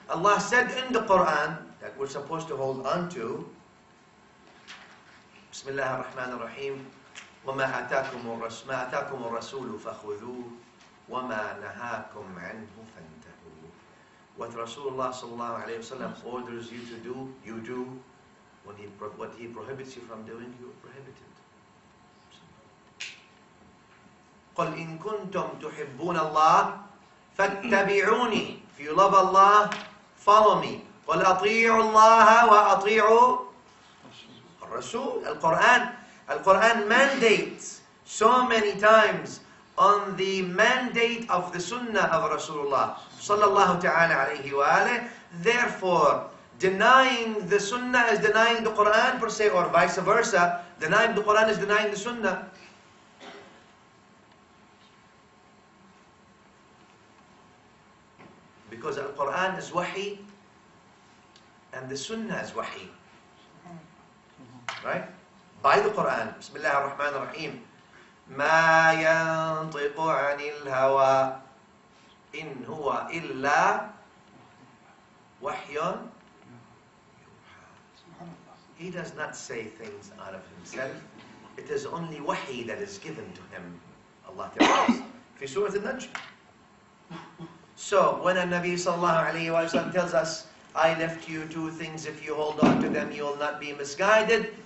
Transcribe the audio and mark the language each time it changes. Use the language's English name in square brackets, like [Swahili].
[English] Allah said in the Quran that we're supposed to hold on to, Bismillah ar-Rahman ar-Rahim, [Arabic] وَمَا أَتَاكُمُ الرَّسُولُ فَخُذُوهُ وَمَا نَهَاكُمْ عَنْهُ فَانْتَهُوا. [English] What Rasulullah sallallahu alayhi wa sallam orders you to do, you do. What he prohibits you from doing, you are prohibited. [Arabic] قل إن كنتم تحبون الله فاتبعوني. [English] If you love Allah, follow me. [Arabic] قل أطيعوا الله وأطيعوا الرسول. [English] Al-Quran mandates so many times on the mandate of the Sunnah of Rasulullah sallallahu ta'ala alayhi wa alayhi. Therefore, denying the Sunnah is denying the Quran per se, or vice versa. Denying the Quran is denying the Sunnah. Because Al-Quran is wahi and the Sunnah is wahi. Right? By the Quran. Bismillah ar-Rahman ar-Rahim. [Arabic] ما ينطق عن الهوى إن هو إلا وحي. [English] He does not say things out of himself. It is only wahi that is given to him. Allah tells us. [Arabic] في سورة النجم. [English] So when a Nabi sallallahu alayhi wa sallam tells us, I left you two things, if you hold on to them you will not be misguided.